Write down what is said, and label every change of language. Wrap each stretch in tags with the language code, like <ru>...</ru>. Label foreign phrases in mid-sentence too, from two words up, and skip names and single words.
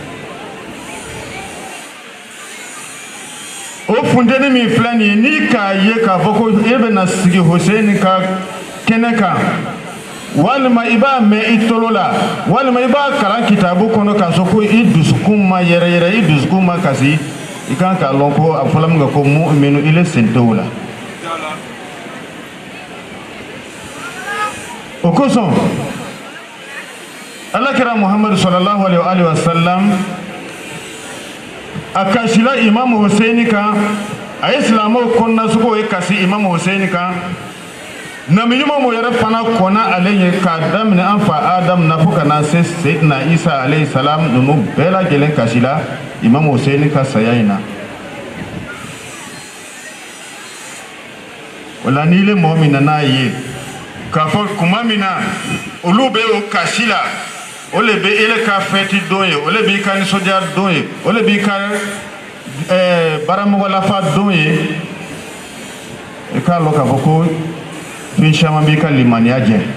<bm>o funteni min filɛ nin ye n'i k'a ye k'a fɔ ko e bɛna sigi Hussein ka kɛnɛ kan walima i b'a mɛn i tolo la walima i b'a kalan kitabu kɔnɔ k'a sɔrɔ ko i dusukun ma yɛrɛyɛrɛ i dusukun ma kasi i kan k'a lɔn ko a fɔla min kɛ ko mu'minu i le sen tɛ o la o kosɔn alakira Muhammadu</bm> <ar>صلى الله عليه وسلم</ar> <bm>a kasila Imam Hussein kan a ye silamɛw kɔnɔnasogo ye kasi Imam Hussein kan nabi ɲuman mo yɛrɛ fana kɔnna ale ye k'a daminɛ an fa Adam na fo ka na se Seydina Isa</bm> <ar>عليه السلام</ar> <bm>ninnu bɛɛ lajɛlen kasila Imam Hussein ka saya in na o la n'i le mɔgɔ min nan'a ye k'a fɔ kuma min na olu bɛ o kasi la o le bɛ ele ka fɛti don ye o le b'i ka nisɔndiya don ye o le b'i ka baramɔgɔlafa don ye i k'a lɔn k'a fɔ ko fɛn caman b'i ka limaniya jɛ</bm>